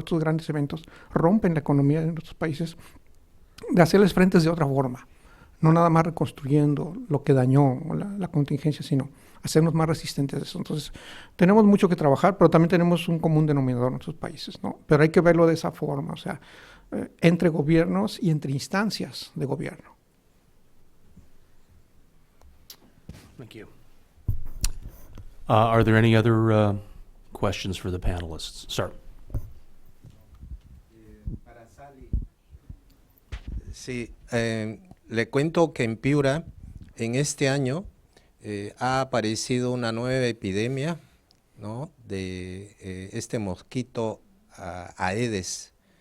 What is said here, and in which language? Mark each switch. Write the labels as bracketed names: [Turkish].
[Spanish] Estos grandes eventos rompen la economía de nuestros países, de hacerles frentes de otra forma, no nada más reconstruyendo lo que dañó la contingencia, sino hacernos más resistentes a eso. Entonces, tenemos mucho que trabajar, pero también tenemos un común denominador en nuestros países, ¿no? Pero hay que verlo de esa forma, o sea, entre gobiernos y entre instancias de gobierno. [English] Thank you. Are there any other questions for the panelists? Sir. [Spanish] Sí, le cuento que en Piura, en este año, ha aparecido una nueva epidemia, ¿no?, de este mosquito Aedes.